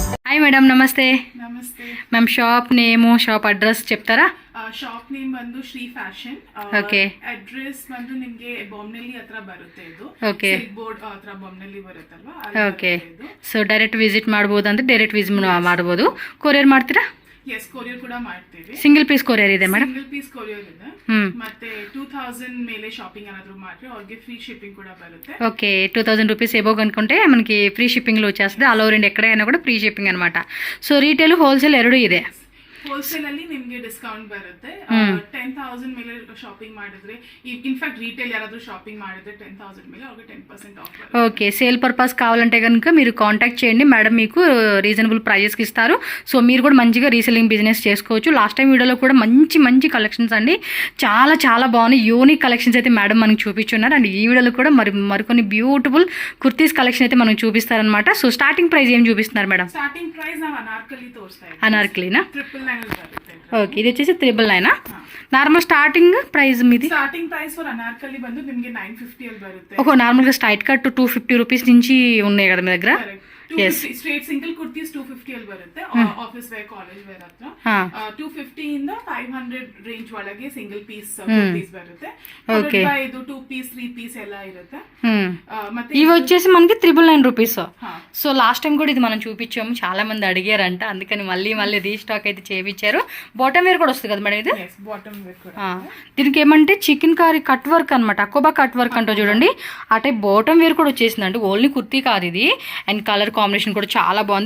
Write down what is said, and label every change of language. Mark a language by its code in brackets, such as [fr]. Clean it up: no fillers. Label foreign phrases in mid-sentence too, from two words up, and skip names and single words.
[te] హాయ్ మేడం, నమస్తే. నమస్తే [en] Ma'am, shop name, shop address చెప్తారా? shop name [kn] ಬಂದು ಶ್ರೀ ಫ್ಯಾಷನ್. ಓಕೆ. ಅಡ್ರೆಸ್ ಬಂದು ನಿಮಗೆ ಬೊಮ್ಮನಹಳ್ಳಿ ಹತ್ರ ಬರುತ್ತೆ. ಇದು ಓಕೆ. ಸಿಲ್ಕ್ ಬೋರ್ಡ್ ಹತ್ರ ಬೊಮ್ಮನಹಳ್ಳಿ ಬರುತ್ತಲ್ವಾ? ಓಕೆ. ಸೊ [en] direct visit [kn] ಮಾಡ್ಬೋದು ಅಂದ್ರೆ [en] direct visit [kn] ಮಾಡ್ಬೋದು. ಕೊರಿಯರ್ ಮಾಡ್ತೀರಾ? ಎಸ್, ಕೊರಿಯರ್ ಕೂಡ ಮಾಡ್ತೀವಿ. [en] single piece courier [kn] ಇದೆ ಮೇಡಮ್? [en] single piece courier [kn] ಇದೆ. ಮತ್ತೆ 2000 ಮೇಲೆ ಶಾಪಿಂಗ್ ಏನಾದರೂ ಮಾಡಿದ್ರೆ ಅವ್ರಿಗೆ [en] free shipping [kn] కూడా ಬರುತ್ತೆ. [te] ఓకే. 2000 [en] rupees above [te] అనుకుంటే మనకి ఫ్రీ షిప్పింగ్లో వచ్చేస్తుంది. [en] all over India [te] ఎక్కడైనా కూడా [en] free shipping [te] అనమాట. [en] so retail wholesale [kn] ಎರಡು ಇದೆ. ಹೋಲ್ಸೇಲ್ ಅಲ್ಲಿ ನಿಮಗೆ ಡಿಸ್ಕೌಂಟ್ ಬರುತ್ತೆ. 10,000 ಮೇಲೆ ಶಾಪಿಂಗ್ ಮಾಡಿದ್ರೆ, ಇನ್ಫ್ಯಾಕ್ಟ್ రీటైల్ ಯಾರಾದರೂ ಶಾಪಿಂగ్ ಮಾಡಿದ್ರೆ 10,000 ಮೇಲೆ ಅವ್ರಿಗೆ 10% ಆಫ್ ಬರುತ್ತೆ. [te] ఓకే. [en] sale purpose [te] కావాలంటే కనుక మీరు కాంటాక్ట్ చేయండి, మేడం మీకు రీజనబుల్ ప్రైజెస్కి ఇస్తారు. సో మీరు కూడా మంచిగా [en] reselling business [te] చేసుకోవచ్చు. [en] last time [te] వీడియోలో కూడా మంచి మంచి కలెక్షన్స్ అండి, చాలా చాలా బాగున్నాయి. [en] unique collections [te] అయితే మేడం మనకి చూపించున్నారు. అండ్ ఈ వీడియోలో కూడా మరికొన్ని [en] beautiful kurtis collection [te] అయితే మనకు చూపిస్తారనమాట. సో [en] starting price [te] ఏం చూపిస్తున్నారు మేడం? [en] starting price [kn] ನಾವು ಅನಾರ್ಕಲಿ ತೋರಿಸ್ತಾ ಇದ್ದೀವಿ. [te] అనార్కలినా? [kn] 999 ಬರುತ್ತೆ. [te] ఓకే. ఇది వచ్చేసి 999. [en] normal starting price [te] మీది? [en] starting price for [kn] అనార్కలి బందు నిಮಗೆ 950 ಅಲ್ಲಿ ಬರುತ್ತೆ. [te] ఓహో, నార్మల్గా [en] straight cut [te] 250 రూపీస్ నుంచి ఉన్నాయి కదా మీ దగ్గర? [en] straight single kurtis [kn] 250 ಅಲ್ಲಿ ಬರುತ್ತೆ. [en] office wear, college wear [kn] ಹತ್ರ 250 ಇಂದ 500 ರೇಂಜ್ ಒಳಗೆ [en] single piece kurtis [kn] ಬರುತ್ತೆ. ಇದು 2 ಪೀಸ್ 3 పీస్ ಎಲ್ಲ ಇರುತ್ತೆ. [te] ಮತ್ತೆ ఇవి వచ్చేసి మనకి 999 రూపీస్. సో [en] last time [te] కూడా ఇది మనం చూపించాము, చాలా మంది అడిగారంట, అందుకని మళ్ళీ రీస్టాక్ అయితే చేయించారు. [en] bottom wear [te] కూడా వస్తుంది కదా మేడం ఇది? [en] bottom wear [te] కూడా. దీనికి ఏమంటే చికెన్ కారీ [en] cut work [te] అనమాట, అకోబా [en] cut work [te] అంటూ చూడండి. అటే [en] bottom wear [te] కూడా వచ్చేసిందండి. [en] only kurti [te] కాదు ఇది. అండ్ [en] colour combination [te] కూడా చాలా బాగుంది.